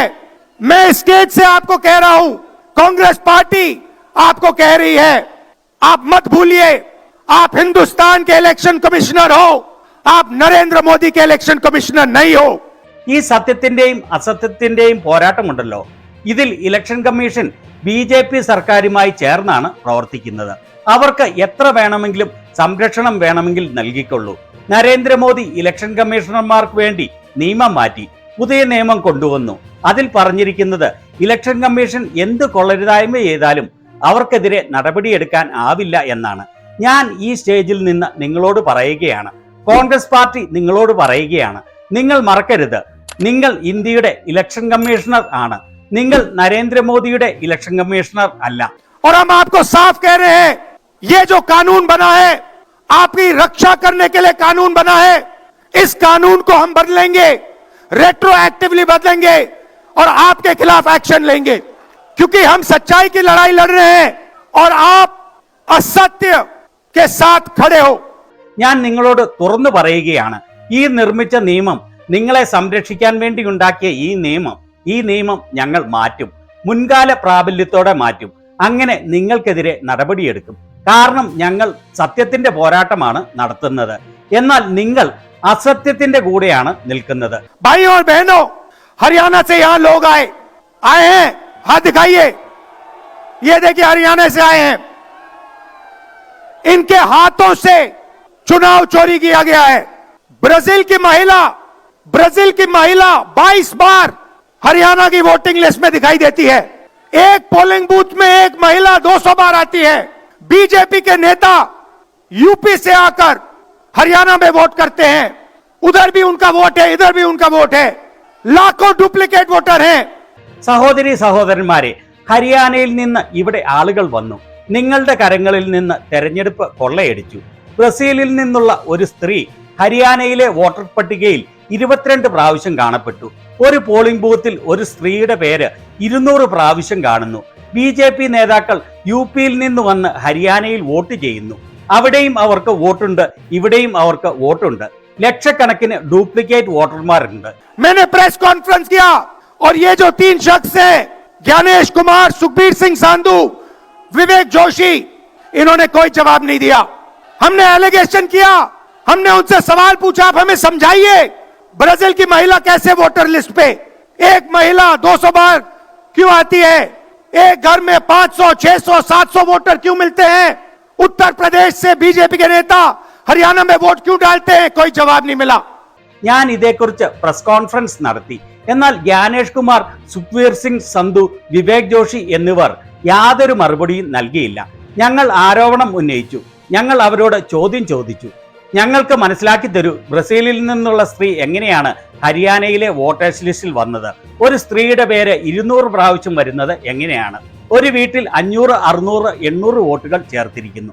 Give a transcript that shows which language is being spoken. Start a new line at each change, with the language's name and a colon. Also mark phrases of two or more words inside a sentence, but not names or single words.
Hindi: मैं स्टेज से आपको कह रहा हूं, कांग्रेस पार्टी आपको कह रही है, आप मत भूलिए, आप हिंदुस्तान के
English: election commissioner
Hindi: हो, आप नरेंद्र मोदी के
English: election commissioner
Hindi: नहीं हो।
Malayalam: ഈ സത്യത്തിന്റെയും അസത്യത്തിന്റെയും പോരാട്ടമുണ്ടല്ലോ, ഇതിൽ
English: election commission
Malayalam: BJP സർക്കാരുമായി ചേർന്നാണ് പ്രവർത്തിക്കുന്നത്. അവർക്ക് എത്ര വേണമെങ്കിലും സംരക്ഷണം വേണമെങ്കിൽ നൽകിക്കൊള്ളൂ. നരേന്ദ്രമോദി
English: election commissionerമാർക്ക്
Malayalam: വേണ്ടി നിയമം മാറ്റി, പുതിയ നിയമം കൊണ്ടുവന്നു. അതിൽ പറഞ്ഞിരിക്കുന്നത്
English: election commission
Malayalam: എന്ത് കൊള്ളരുതായ്മ ചെയ്താലും അവർക്കെതിരെ നടപടിയെടുക്കാൻ ആവില്ല എന്നാണ്. ഞാൻ ഈ സ്റ്റേജിൽ നിന്ന് നിങ്ങളോട് പറയുകയാണ്, കോൺഗ്രസ് പാർട്ടി നിങ്ങളോട് പറയുകയാണ്, നിങ്ങൾ മറക്കരുത്, നിങ്ങൾ ഇന്ത്യയുടെ
English: election commissioner
Malayalam: ആണ്, നിങ്ങൾ നരേന്ദ്രമോദിയുടെ
English: election commissioner
Malayalam: അല്ല.
Hindi: और हम आपको साफ कह रहे हैं, ये जो कानून बना है, आपकी रक्षा करने के लिए कानून बना है, इस कानून को हम बदलेंगे, रेट्रोएक्टिवली बदलेंगे और आपके खिलाफ एक्शन लेंगे, क्योंकि हम सच्चाई की लड़ाई लड़ रहे हैं और आप असत्य के साथ खड़े हो।
Malayalam: ഞാൻ നിങ്ങളോട് തുറന്നു പറയുകയാണ്, ഈ നിർമ്മിച്ച നിയമം, നിങ്ങളെ സംരക്ഷിക്കാൻ വേണ്ടി ഉണ്ടാക്കിയ ഈ നിയമം ഞങ്ങൾ മാറ്റും, മുൻകാല പ്രാബല്യത്തോടെ മാറ്റും. അങ്ങനെ നിങ്ങൾക്കെതിരെ നടപടിയെടുക്കും. കാരണം ഞങ്ങൾ സത്യത്തിന്റെ പോരാട്ടമാണ് നടത്തുന്നത്, എന്നാൽ നിങ്ങൾ असत्यത്തിന്റെ കൂടെയാണ് നിൽക്കുന്നത്.
Hindi: भाइयों और बहनों, हरियाणा से यहां लोग आए हैं, हाथ दिखाइए, ये देखिए हरियाणा से आए हैं, इनके हाथों से चुनाव चोरी किया गया है। ब्राजील की महिला 22 बार हरियाणा की
English: voting list
Hindi: में दिखाई देती है। एक
English: polling booth
Hindi: में एक महिला 200 बार आती है। बीजेपी के नेता यूपी से आकर हरियाणा में वोट करते हैं, उधर भी उनका वोट है, इधर भी उनका वोट है, लाखों
English: duplicate voter
Hindi: हैं।
Malayalam: സഹോദരി സഹോദരന്മാരെ, ഹരിയാനയിൽ നിന്ന് ഇവിടെ ആളുകൾ വന്നു, നിങ്ങളുടെ കരങ്ങളിൽ നിന്ന് തെരഞ്ഞെടുപ്പ് കൊള്ളയടിച്ചു. ബ്രസീലിൽ നിന്നുള്ള ഒരു സ്ത്രീ ഹരിയാനയിലെ വോട്ടർ പട്ടികയിൽ 22 പ്രാവശ്യം കാണപ്പെട്ടു. ഒരു
English: polling boothൽ
Malayalam: ഒരു സ്ത്രീയുടെ പേര് 200 പ്രാവശ്യം കാണുന്നു. BJP നേതാക്കൾ യുപിയിൽ നിന്ന് വന്ന് ഹരിയാനയിൽ വോട്ട് ചെയ്യുന്നു. അവിടെയും അവർക്ക് വോട്ടുണ്ട്, ഇവിടെയും അവർക്ക് വോട്ടുണ്ട്. ലക്ഷക്കണക്കിന്
English: duplicate voterമാരുണ്ട്.
Hindi: मैंने
English: press conference
Hindi: किया और ये जो 3 शख्स हैं, ज्ञानेश कुमार, सुखबीर सिंह सांधू, विवेक जोशी, इन्होंने कोई जवाब नहीं दिया। हमने एलिगेशन किया, हमने उनसे सवाल पूछा, आप हमें समझाइए, ब्राजील की महिला कैसे
English: voter list
Hindi: पे, एक महिला 200 बार क्यों आती है, एक घर में 500, 600, 700 वोटर क्यों मिलते हैं, उत्तर प्रदेश से बीजेपी के नेता हरियाणा में वोट क्यों डालते हैं, कोई जवाब नहीं मिला।
Malayalam: ഞാൻ ഇതേക്കുറിച്ച്
English: press conference
Malayalam: നടത്തി. എന്നാൽ ജ്ഞാനേഷ് കുമാർ, സുഖ്വീർ സിംഗ് സന്ധു, വിവേക് ജോഷി എന്നിവർ യാതൊരു മറുപടിയും നൽകിയില്ല. ഞങ്ങൾ ആരോപണം ഉന്നയിച്ചു, ഞങ്ങൾ അവരോട് ചോദ്യം ചോദിച്ചു, ഞങ്ങൾക്ക് മനസ്സിലാക്കി തരൂ, ബ്രസീലിൽ നിന്നുള്ള സ്ത്രീ എങ്ങനെയാണ് ഹരിയാനയിലെ
English: voters listൽ
Malayalam: വന്നത്, ഒരു സ്ത്രീയുടെ പേര് 200 പ്രാവശ്യം വരുന്നത് എങ്ങനെയാണ്, ഒരു വീട്ടിൽ 500, 600, 800 വോട്ടുകൾ ചേർത്തിരിക്കുന്നു.